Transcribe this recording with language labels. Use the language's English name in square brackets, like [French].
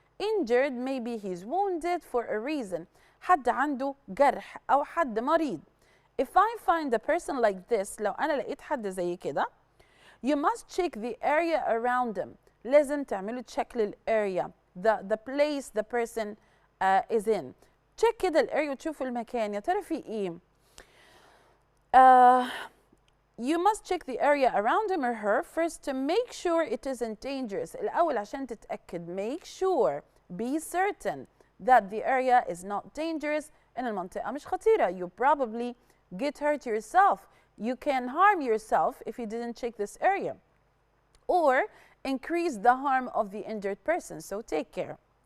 [English] Injured, maybe he's wounded for a reason. [Arabic] حد عنده جرح أو حد مريض. [English] If I find a person like this, [Arabic] لو أنا لقيت حد زي كده, [English] you must check the area around them. [Arabic] لازم تعملوا check للarea, [English] the place the person is in. [Arabic] check كده الarea وتشوفوا المكان يا ترى في إيه. [English] You must check the area around him or her first to make sure it isn't dangerous. [Arabic] الأول عشان تتأكد [English] make sure be certain that the area is not dangerous. [Arabic] إن المنطقة مش خطيرة. [English] You probably get hurt yourself. You can harm yourself if you didn't check this area or increase the harm of the injured person. So take care.